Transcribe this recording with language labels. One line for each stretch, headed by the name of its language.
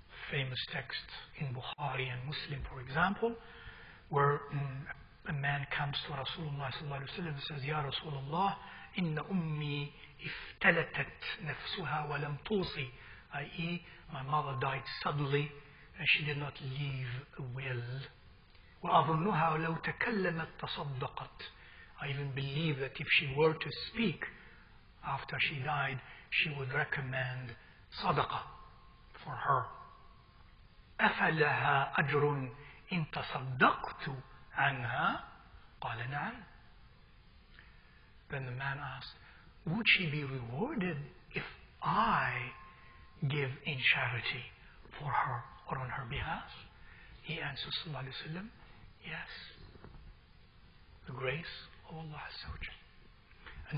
English: Famous text in Bukhari and Muslim, for example, where a man comes to Rasulullah sallallahu alaihi wasallam and says, Ya Rasulullah,
Arabic: inna ummi iftalatat nafsuha wa lam tusi,
English: i.e., my mother died suddenly and she did not leave a will.
Arabic: وأظنها لو تكلمت تصدقت.
English: I even believe that if she were to speak after she died, she would recommend sadaqah for her.
Arabic: أفلها أجر إن تصدقت عنها؟ قال نعم.
English: Then the man asked, would she be rewarded if I give in charity for her or on her behalf? He answers, sallallahu alaihi wasallam, yes. The grace of Allah Azza wa Jal.